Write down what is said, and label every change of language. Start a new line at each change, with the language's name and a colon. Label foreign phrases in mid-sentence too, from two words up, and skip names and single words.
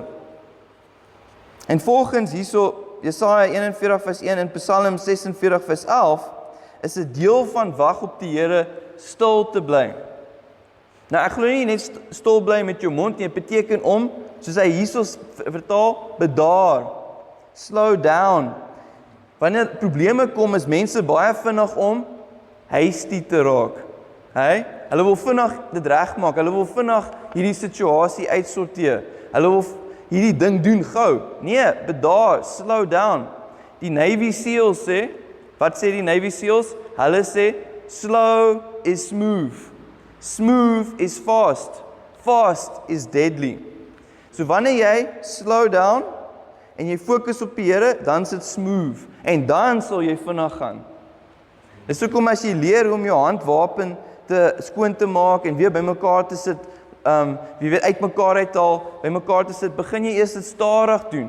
Afrikaans: En volgens hierso Jesaja 41 vers 1 en Psalm 46 vers 11 is 'n deel van wag op die Here stil te bly. Nou ek glo nie net stil bly met jou mond nie, dit beteken om, soos hy hierso vertaal, bedaar,
English: slow down.
Afrikaans: Wanneer probleme kom, is mense baie vinnig om hasty te raak. Hulle wil vinnig dit regmaak, hulle wil vinnig hierdie situasie uitsorteer. Hulle wil hierdie ding doen gou. Nee, bedaar,
English: slow down.
Afrikaans: Die Navy SEALs sê, wat sê die Navy SEALs? Hulle sê,
English: slow is smooth. Smooth is fast. Fast is deadly.
Afrikaans: So wanneer jy
English: slow down
Afrikaans: en jy fokus op die Here, dan is dit smooth. En dan sal jy vinnig gaan. Dis hoekom as jy leer om jou handwapen te skoon te maak en weer bymekaar te sit, wie weet uitmekaar uithaal, bymekaar te sit, begin jy eers dit stadig doen.